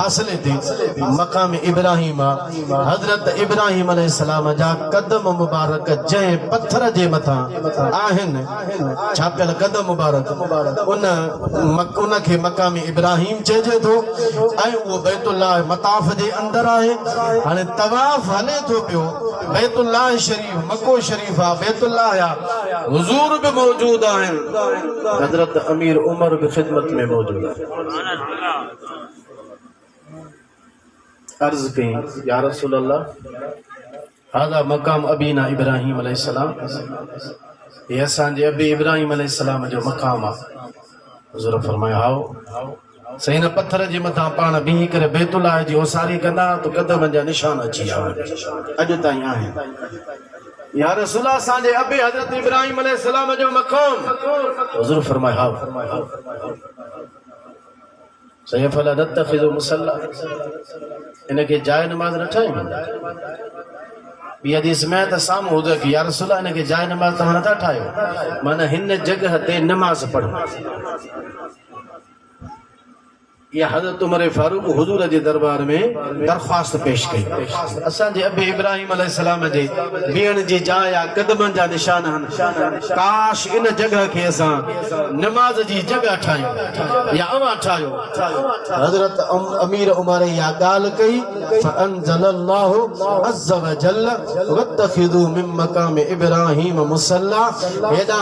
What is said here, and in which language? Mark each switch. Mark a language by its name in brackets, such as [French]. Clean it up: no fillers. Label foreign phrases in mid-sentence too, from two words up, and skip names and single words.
[Sindhi] फ़ासिले ते मकाम इब्राहिम हज़रत इब्राहिम अलैहिस्सलाम जा कदम मुबारक जंहिं पत्थर जे मथां आहिनि छापियल कदम मुबारक उन खे मकाम इब्राहिम चइजे थो ऐं उहो बैतुल्लाह मताफ़ जे अंदरि आहे हाणे तवाफ़ हले थो पियो बैतुल्लाह शरीफ मक्को शरीफ आहे बैतुल्लाह या [Hindi] हुजूर भी मौजूद हैं हजरत अमीर उमर भी खिदमत में मौजूद है [Sindhi] अर्ज कहीं [Arabic] يا رسول الله هذا مقام أبينا إبراهيم عليه السلام [Sindhi] ये असांजे अबी इब्राहिम अलैहिस्सलाम जो मकाम आहे हुजूर फरमाया आओ सही न पत्थर जे मथां पाण बीही करे बैतुल्लाह जी ओसारी कंदा तो कदम जा निशान अची आहिनि अॼु ताईं आहिनि या रसूल असांजे अबे हज़रत इब्राहिम अलैहिस्सलाम जो मक़ाम हुज़ूर फरमाया सही [Arabic] فلا نتخذ مصلى [Sindhi] इनके जाय नमाज न ठाहियूं ॿी हदीस में त साम्हूं हुजे कि या रसूल इनके जाय नमाज तव्हां नथा ठाहियो माना हिन जगह ते नमाज पढ़ो या हज़रत उमर फारूक हुजूर जे दरबार में दरख्वास्त पेश कई असांजे अबे इब्राहिम अलैहिस्सलाम जे बीहण जी जाइ आहे कदमनि जा निशान आहिनि काश इन जगह खे असां नमाज जी जगह ठाहियूं या अवां ठाहियो हज़रत अमीर उमर इहा ॻाल्हि कई [Arabic] فأنزل الله عز وجل واتخذوا من مقام إبراهيم مصلى [Sindhi] हेॾा